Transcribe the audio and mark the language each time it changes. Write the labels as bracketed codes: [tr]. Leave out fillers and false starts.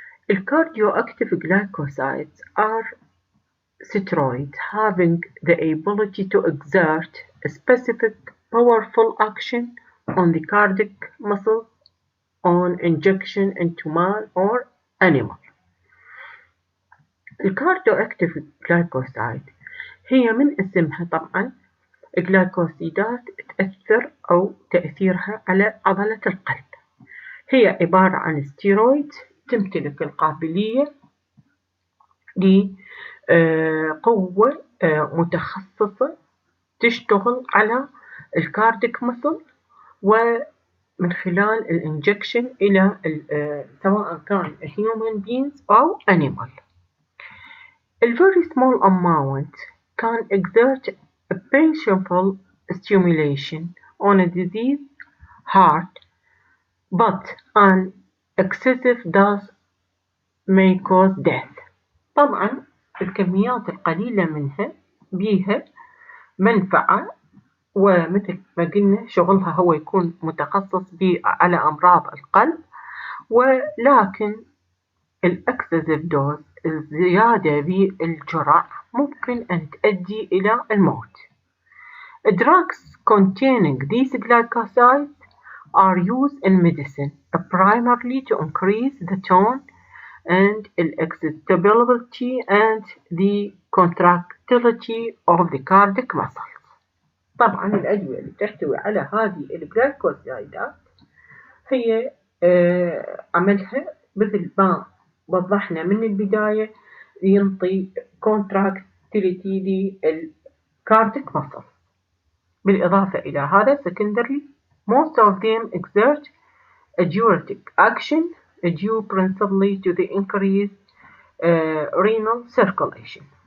[en] الكارديوactive glycosides are steroids having the ability to exert a specific powerful action on the cardiac muscle on injection into man or animal. [ar] الكارديوactive glycoside هي من اسمها طبعا الجلايكوسيدات تأثر أو تأثيرها على عضلة القلب. هي عبارة عن ستيرويد تمتلك القابلية لقوة متخصصة تشتغل على الكارديك مسل، ومن خلال الانجكشن إلى سواء كان [en] human beings [ar] أو animal. [en] A very small amount can exert a painful stimulation on a diseased heart, but an excessive dose may cause death. [ar] طبعا الكميات القليلة منها بيها منفعة، ومثل ما قلنا شغلها هو يكون متخصص على أمراض القلب، ولكن الأكسسيف دوز الزيادة بالجرعة ممكن أن تؤدي إلى الموت. [en] Drugs containing these glycosides are used in medicine primarily to increase the tone and excitability and the contractility of the cardiac muscles. [ar] طبعا الأدوية اللي تحتوي على هذه الجلايكوسايدات هي عملها مثل ما وضحنا من البداية ينطي contractility للcardiac muscle. بالإضافة إلى هذا [en] secondary most of them exert a diuretic action due principally to the increased renal circulation.